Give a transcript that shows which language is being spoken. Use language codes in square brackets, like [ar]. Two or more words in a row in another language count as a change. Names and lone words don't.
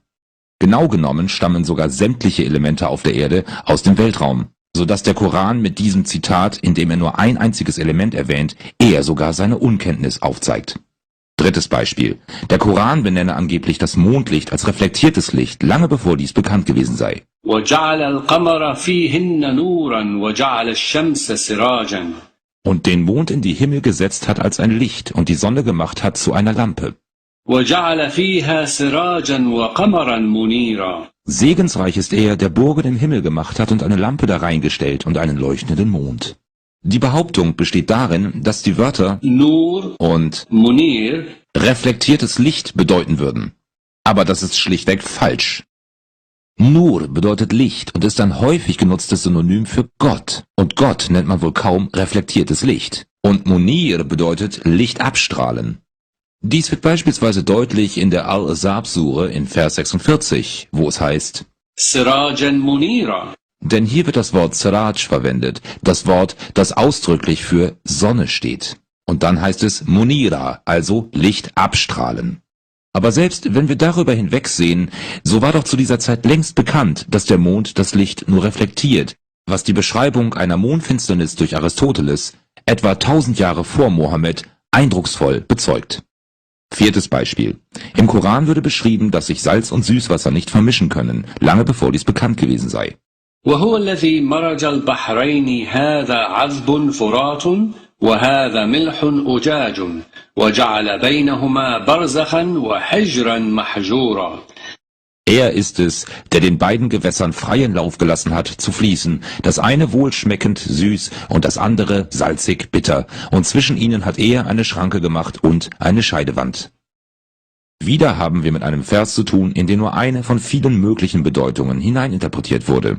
[de] Genau genommen stammen sogar sämtliche Elemente auf der Erde aus dem Weltraum, sodass der Koran mit diesem Zitat, in dem er nur ein einziges Element erwähnt, eher sogar seine Unkenntnis aufzeigt. Drittes Beispiel: Der Koran benenne angeblich das Mondlicht als reflektiertes Licht, lange bevor dies bekannt gewesen sei. [ar] وجعل القمر فيهن نورا وجعل الشمس سراجا. [de] Und den Mond in die Himmel gesetzt hat als ein Licht und die Sonne gemacht hat zu einer Lampe. [ar] وجعل فيها سراجا وقمرا منيرا. [de] Segensreich ist er, der Burgen im Himmel gemacht hat und eine Lampe da reingestellt und einen leuchtenden Mond. Die Behauptung besteht darin, dass die Wörter Nur und Munir reflektiertes Licht bedeuten würden. Aber das ist schlichtweg falsch. Nur bedeutet Licht und ist ein häufig genutztes Synonym für Gott. Und Gott nennt man wohl kaum reflektiertes Licht. Und Munir bedeutet Licht abstrahlen. Dies wird beispielsweise deutlich in der Al-Ahzab-Sure in Vers 46, wo es heißt: [ar] سراجا منيرا. [de] Denn hier wird das Wort Siraj verwendet, das Wort, das ausdrücklich für Sonne steht. Und dann heißt es Munira, also Licht abstrahlen. Aber selbst wenn wir darüber hinwegsehen, so war doch zu dieser Zeit längst bekannt, dass der Mond das Licht nur reflektiert, was die Beschreibung einer Mondfinsternis durch Aristoteles, etwa 1000 Jahre vor Mohammed, eindrucksvoll bezeugt. Viertes Beispiel: Im Koran würde beschrieben, dass sich Salz und Süßwasser nicht vermischen können, lange bevor dies bekannt gewesen sei. [ar] وهو الذي مرج البحرين هذا عذب فرات وهذا ملح أجاج وجعل بينهما برزخا وحجرا محجورا. [de] Er ist es, der den beiden Gewässern freien Lauf gelassen hat, zu fließen, das eine wohlschmeckend süß und das andere salzig bitter, und zwischen ihnen hat er eine Schranke gemacht und eine Scheidewand. Wieder haben wir mit einem Vers zu tun, in den nur eine von vielen möglichen Bedeutungen hineininterpretiert wurde.